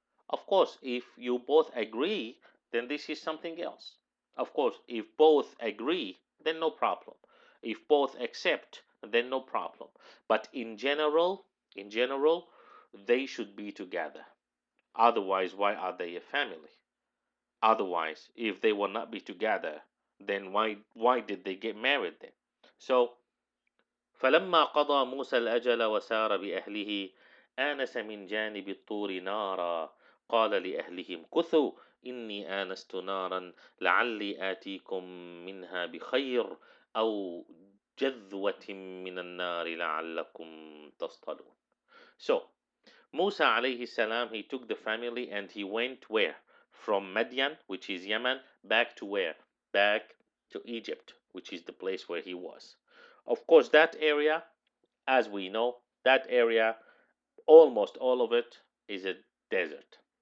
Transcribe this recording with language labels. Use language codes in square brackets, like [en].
[en] Of course, if you both agree, then this is something else. Of course, if both agree, then no problem. If both accept, then no problem. But in general, they should be together. Otherwise, why are they a family? Otherwise, if they will not be together, then why did they get married then? [ar] So فلما قضى موسى الأجل وسار بأهله آنس من جانب الطور نارا قال لأهلهم كثوا إني آنست نارا لعلي آتيكم منها بخير أو جذوة من النار لعلكم تصطلون. [en] So Musa alayhi salam, he took the family and he went where? From Madian, which is Yemen, back to where? Back to Egypt, which is the place where he was. Of course, that area, as we know, that area, almost all of it is a desert.